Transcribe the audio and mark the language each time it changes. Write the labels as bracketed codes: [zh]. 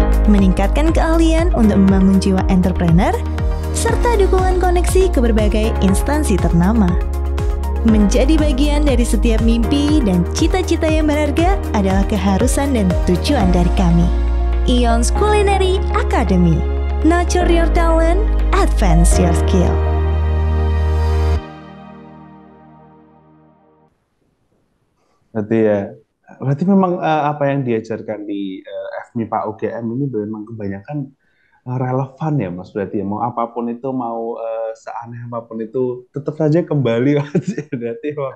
[id] meningkatkan keahlian untuk membangun jiwa entrepreneur, serta dukungan koneksi ke berbagai instansi ternama. Menjadi bagian dari setiap mimpi dan cita-cita yang berharga adalah keharusan dan tujuan dari kami. Ions Culinary Academy. [en] Nurture your talent, advance your skill. [id] Berarti memang apa yang diajarkan di FMIPA UGM ini memang kebanyakan relevan ya Mas, berarti ya, mau apapun itu, mau seaneh apapun itu tetap saja kembali berarti